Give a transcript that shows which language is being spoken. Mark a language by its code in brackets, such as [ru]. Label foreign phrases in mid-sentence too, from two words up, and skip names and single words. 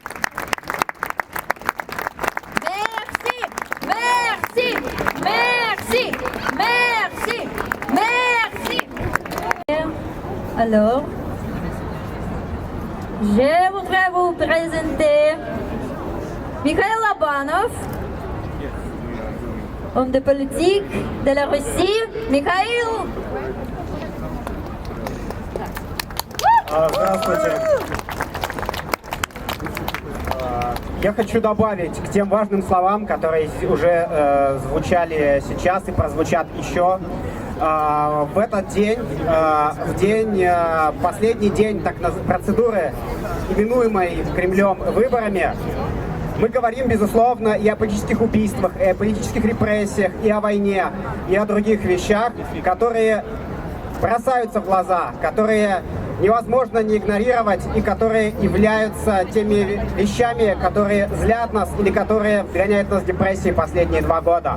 [fr] Merci, merci, merci, merci, merci. Alors, je voudrais vous présenter Mikhail Labanov, homme de politique de la Russie. Mikhail. [ru] Здравствуйте. Я хочу добавить к тем важным словам, которые уже звучали сейчас и прозвучат еще. В этот день, последний день процедуры, именуемой Кремлем выборами, мы говорим, безусловно, и о политических убийствах, и о политических репрессиях, и о войне, и о других вещах, которые бросаются в глаза, которые невозможно не игнорировать и которые являются теми вещами, которые злят нас или которые вгоняют нас в депрессии последние 2 года.